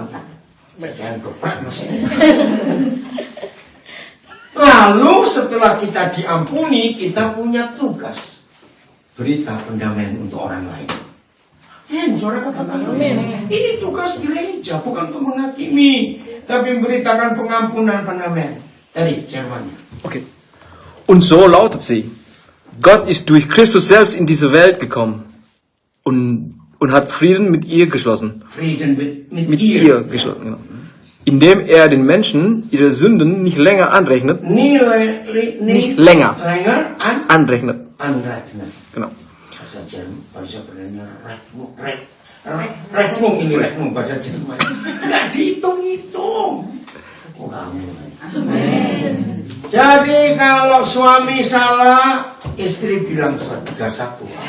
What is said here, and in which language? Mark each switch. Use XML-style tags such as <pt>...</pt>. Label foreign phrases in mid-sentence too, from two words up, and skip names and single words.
<id>Jadi yang geprek maksudnya. Lalu setelah kita diampuni, kita punya tugas. Berita pendamaian untuk orang lain. Saudara katakan amin. Ini tugas gereja, bukan untuk menghakimi, tapi memberitakan pengampunan pendamaian. Dari Jerman.</id> <de>Okay. Und so lautet sie. Gott ist durch Christus selbst in diese Welt gekommen und hat Frieden mit ihr geschlossen. Frieden mit ihr geschlossen, genau. Indem er den Menschen ihre Sünden nicht länger anrechnet. Nicht länger anrechnet. Genau.</de> <id>Bahasa Jerman, bahasa Belanda, Rechnung ini Rechnung bahasa Jerman. Nggak dihitung-hitung. Jadi kalau suami salah, istri bilang 31.</id>